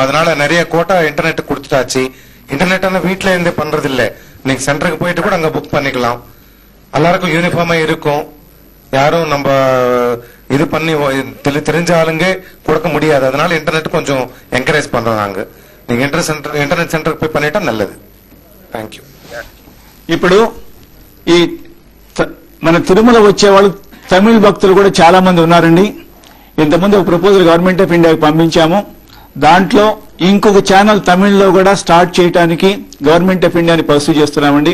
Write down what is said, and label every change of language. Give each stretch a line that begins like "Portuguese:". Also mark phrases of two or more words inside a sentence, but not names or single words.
Tamil: அதனால நிறைய கோட்டா இன்டர்நெட் கொடுத்துட்டாச்சு. இன்டர்நெட் வீட்டுல இருந்து பண்றது இல்ல. நீங்க சென்டருக்கு போயிட்டு கூட அங்க புக் பண்ணிக்கலாம். எல்லாருக்கும் யூனிஃபார்மா இருக்கும். யாரும் நம்ம இது பண்ணி தெரிஞ்ச ஆளுங்க கொடுக்க முடியாது. அதனால இன்டர்நெட் கொஞ்சம் என்கரேஜ் பண்றோம் நாங்க. நீங்க
English: internet center
Tamil: పోయి பண்ணிட்டா நல்லது.
English: Thank you.
Telugu: ఇప్పుడు ఈ మన తిరుమల వచ్చే వాళ్ళు తమిళ భక్తులు కూడా చాలా మంది ఉన్నారండి. ఇంతకుముందు ఒక ప్రపోజల్ గవర్నమెంట్ ఆఫ్ ఇండియాకి పంపించాము. దాంట్లో ఇంకొక ఛానల్ తమిళ్లో కూడా స్టార్ట్ చేయడానికి గవర్నమెంట్ ఆఫ్ ఇండియాని పర్సూ చేస్తున్నామండి.